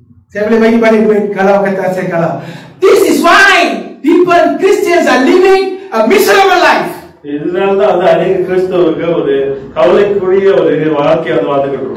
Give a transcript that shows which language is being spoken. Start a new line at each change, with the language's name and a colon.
Malay: Saya boleh bagi balik duit kalau kata saya kalau.
English: This is why people, Christians are living a miserable life.
Tamil: இதனால்தான் வந்து அநேக கிறிஸ்தவர்கள் ஒரு கவலைக்குரிய ஒரு வாழ்க்கை வந்து வாழ்ந்துகிட்டு.